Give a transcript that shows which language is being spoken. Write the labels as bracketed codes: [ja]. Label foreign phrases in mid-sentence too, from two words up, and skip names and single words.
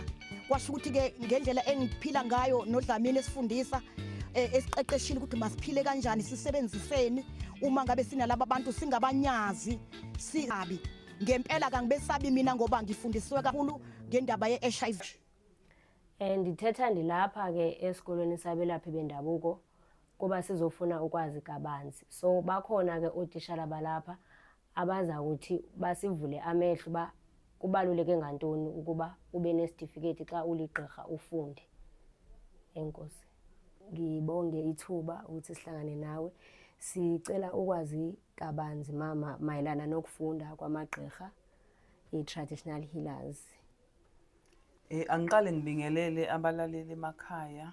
[zu] Kwasho ukuthi-ke ngendlela engiphila ngayo noDlamini esifundisa esiqeqeshile ukuthi masiphile kanjani, sisebenziseni uma ngabe sinalabo abantu, singabanyazi singabi. Ngempela kangibesabi mina ngoba ngifundisiwe kakhulu ngendaba ye-HIV. [xh] Ndithetha ndilapha ke esikolweni sabelaphi bendabuko kuba sizofuna ukwazi kabanzi. So bakhona ke ootishala balapha abaza kuthi basivule amehlo uba kubaluleke ngantoni ukuba ube nesitifiketi xa uligqirha ufunde. Enkosi. [zu] Ngibonge ithuba ukuthi sihlangane nawe. Sicela ukwazi kabanzi mama mayelana nokufunda kwamagqirha, i- [en] traditional healers. [zu] Angiqale ngibingelele abalaleli emakhaya.